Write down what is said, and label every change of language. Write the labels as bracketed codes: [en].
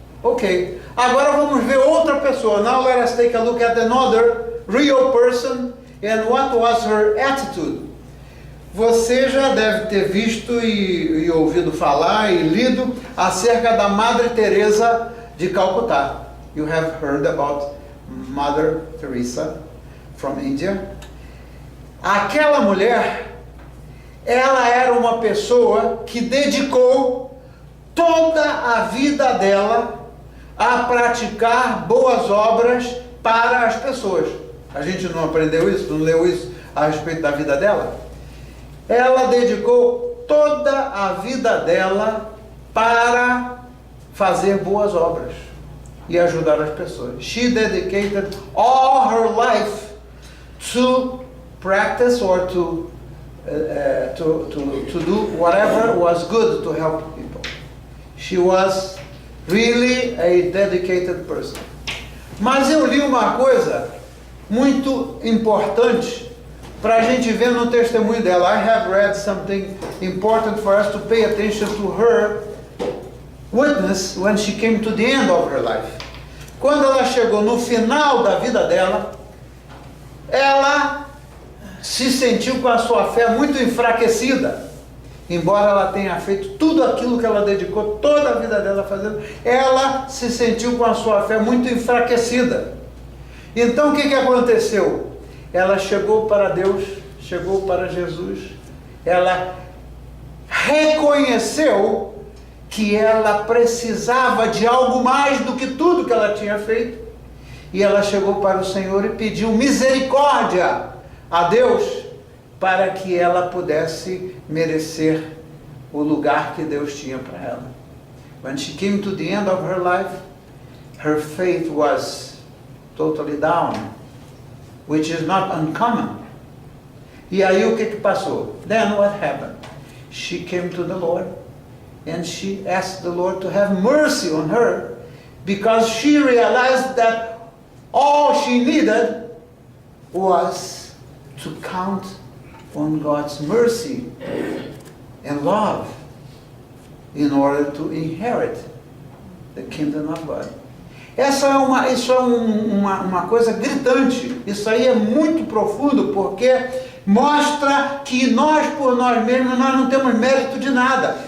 [pt] Ok, agora vamos ver outra pessoa. [en] Now let us take a look at another real person and what was her attitude. [pt] Você já deve ter visto e ouvido falar e lido acerca da Madre Teresa de Calcutá. [en] You have heard about Mother Teresa from India. [pt] Aquela mulher, ela era uma pessoa que dedicou toda a vida dela a praticar boas obras para as pessoas. A gente não aprendeu isso, não leu isso a respeito da vida dela? Ela dedicou toda a vida dela para fazer boas obras e ajudar as pessoas. [en] She dedicated all her life to practice or to do whatever was good to help people. She was really a dedicated person. [pt] Mas eu li uma coisa muito importante para a gente ver no testemunho dela. [en] I have read something important for us to pay attention to her witness when she came to the end of her life. [pt] Quando ela chegou no final da vida dela, ela se sentiu com a sua fé muito enfraquecida. Embora ela tenha feito tudo aquilo que ela dedicou toda a vida dela fazendo, ela se sentiu com a sua fé muito enfraquecida. Então o que aconteceu? Ela chegou para Deus, chegou para Jesus, ela reconheceu que ela precisava de algo mais do que tudo que ela tinha feito, e ela chegou para o Senhor e pediu misericórdia a Deus para que ela pudesse merecer o lugar que Deus tinha para ela. [en] When she came to the end of her life, her faith was totally down, which is not uncommon. [pt] E aí o que passou? [en] Then what happened? She came to the Lord and she asked the Lord to have mercy on her, because she realized that all she needed was to count on God's mercy and love in order to inherit the kingdom of God. [pt] Isso é uma coisa gritante, isso aí é muito profundo, porque mostra que nós, por nós mesmos, nós não temos mérito de nada.